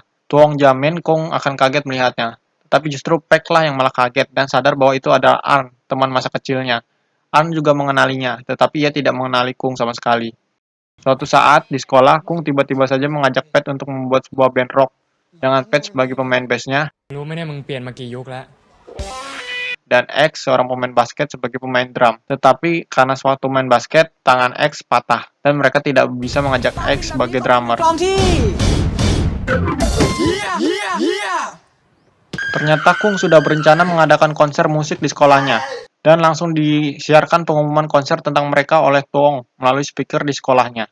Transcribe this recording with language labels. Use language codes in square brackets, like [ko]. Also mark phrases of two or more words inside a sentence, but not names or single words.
[id] Tuong jamin Kung akan kaget melihatnya. Tetapi justru Pat lah yang malah kaget dan sadar bahwa itu adalah Arn, teman masa kecilnya. Arn juga mengenalinya, tetapi ia tidak mengenali Kung sama sekali. Suatu saat, di sekolah, Kung tiba-tiba saja mengajak Pat untuk membuat sebuah band rock, dengan Pat sebagai pemain bassnya, [th] รู้ไหมเนี่ยมึงเปลี่ยนมากี่ยุคแล้ว [id] dan X, seorang pemain basket, sebagai pemain drum. Tetapi, karena suatu main basket, tangan X patah, dan mereka tidak bisa mengajak X sebagai drummer. Ternyata Kung sudah berencana mengadakan konser musik di sekolahnya, dan langsung disiarkan pengumuman konser tentang mereka oleh Tuong melalui speaker di sekolahnya.